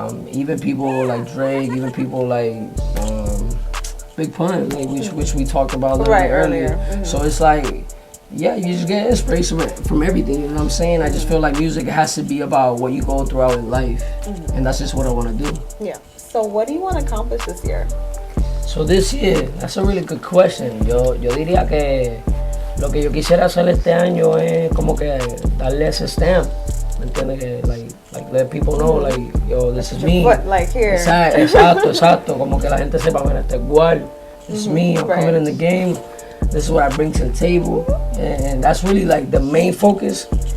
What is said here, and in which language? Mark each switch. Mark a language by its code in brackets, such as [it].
[en] Even people like Drake, even people like Big Pun, like which we talked about a little bit earlier. So it's like, you just get inspiration from everything. You know what I'm saying? I just feel like music has to be about what you go throughout in life, and that's just what I want to do. Yeah. So what do you want to accomplish this year? So this year, that's a really good question. [es] Yo diría que lo que yo quisiera hacer este año es como que darle ese stamp, ¿me entiendes? [en] Que like let people know, like, yo, this is me. But like here. [es] Exacto. Como que la gente sepa, mira, este Gwal, [en] this is me. I'm coming in the game. This is what I bring to the table, and that's really like the main focus.